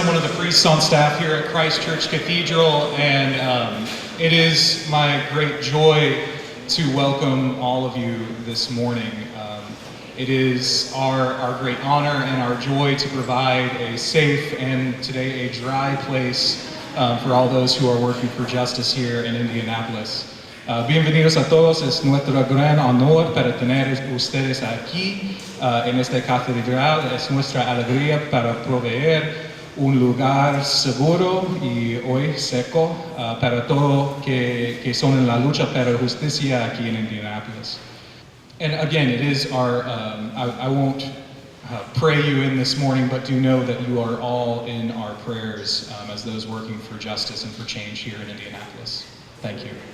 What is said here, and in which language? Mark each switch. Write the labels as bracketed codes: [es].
[en] I'm one of the priests on staff here at Christ Church Cathedral, and it is my great joy to welcome all of you this morning. It is our great honor and our joy to provide a safe and today a dry place for all those who are working for justice here in Indianapolis. [es] Bienvenidos a todos, es nuestro gran honor para tener ustedes aquí en esta catedral. Es nuestra alegría para proveer un lugar seguro y hoy seco para todos que son en la lucha para justicia aquí en Indianapolis. [en] And again, it is our, I won't pray you in this morning, but do know that you are all in our prayers as those working for justice and for change here in Indianapolis. Thank you.